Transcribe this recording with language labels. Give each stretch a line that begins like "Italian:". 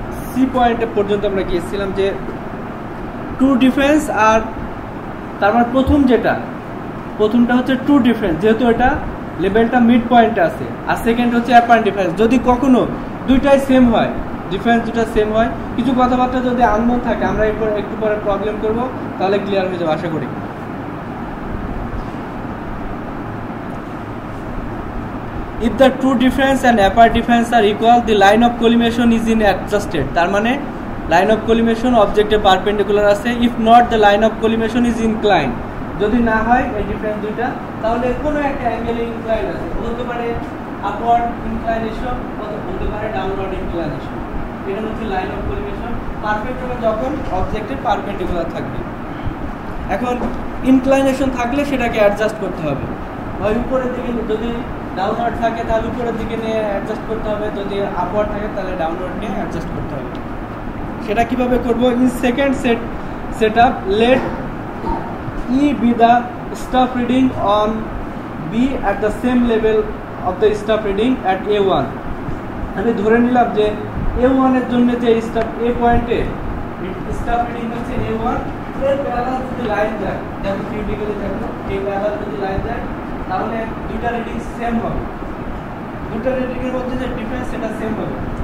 Bangla: C পয়েন্টে পর্যন্ত আমরা গিয়েছিলাম যে টু ডিফারেন্স, আর তার মানে প্রথমটা হচ্ছে টু ডিফারেন্স, যেহেতু এটা লেভেলটা মিড পয়েন্টে আছে, আর সেকেন্ড হচ্ছে অ্যাপারেন্ট ডিফারেন্স। যদি কখনো দুইটাই সেম হয়, ডিফারেন্স দুটো সেম হয়, কিছু কথাবার্তা যদি আননোন থাকে, আমরা এরপর একটু পরে প্রবলেম করব, তাহলে ক্লিয়ার হয়ে যাবে আশা করি।
English: If the two difference and apparent difference are equal, the line of collimation is in adjusted,
Bangla: তার মানে
English: line of collimation
Bangla: অবজেক্টের পারপেন্ডিকুলার আছে।
English: If not, the line of collimation is inclined,
Bangla: যদি না হয় এই ডিফারেন্স দুইটা, তাহলে কোনো একটা অ্যাঙ্গেলে ইনক্লাইন আছে, বলতে পারে আপওয়ার্ড ইনক্লাইনেশন, বলতে পারে ডাউনওয়ার্ড ইনক্লাইনেশন। এটা হচ্ছে লাইন অফ কোলিমেশন, পারফেক্ট হবে যখন অবজেক্টের পারপেন্ডিকুলার থাকবে। এখন ইনক্লাইনেশন থাকলে সেটাকে অ্যাডজাস্ট করতে হবে, হয় উপরের দিকে, যদি ডাউনওয়ার্ড থাকে তাহলে উপরের দিকে নিয়ে অ্যাডজাস্ট করতে হবে, যদি আপওয়ার্ড থাকে তাহলে ডাউনওয়ার্ড নিয়ে অ্যাডজাস্ট করতে হবে। সেটা কিভাবে করব,
English: In second setup let E be the staff reading on B at the same level of the staff reading at A1.
Bangla: আমি ধরে নিলাম যে A1 এর জন্য যে স্টাফ A পয়েন্টে স্টাফ রিডিং হচ্ছে A1, এর প্যারালাল যদি লাইন যায়, দেখো থিওরিটিক্যালি দেখো এই প্যারালাল যদি লাইন যায়, তাহলে দুইটা রিডিং সেম হবে, দুইটা রিডিং এর মধ্যে যে ডিফারেন্স সেটা সেম হবে।